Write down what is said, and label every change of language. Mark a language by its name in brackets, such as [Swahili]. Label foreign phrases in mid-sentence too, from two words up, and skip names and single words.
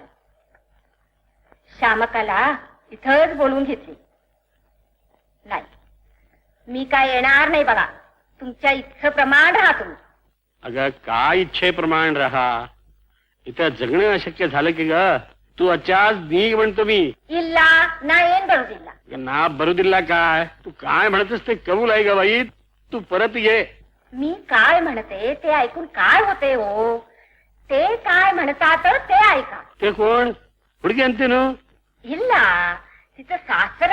[Marathi] श्यामकाला इथंच बोलवून घेतली. नाही मी काय येणार नाही बघा. तुमच्या इच्छेप्रमाण राहा तुम्ही. अगं काय इच्छेप्रमाण राहा. इथं जगणं अशक्य झालं की ग. तू अचाच निघ म्हणतो मी. [Kannada] ಇಲ್ಲ ನಾ ಏನ್ ಬರುದಿಲ್ಲ. ನಾ ಬರುದಿಲ್ಲ काय? [Marathi] तू काय म्हणतेस ते कबूल आहे ग बाई. तू परत ये. मी काय म्हणते ते ऐकून काय होते हो? ते काय म्हणतात ते ऐका. ते कोण? हुडगी आणते ना? ಇಲ್ಲ तिचं सासर.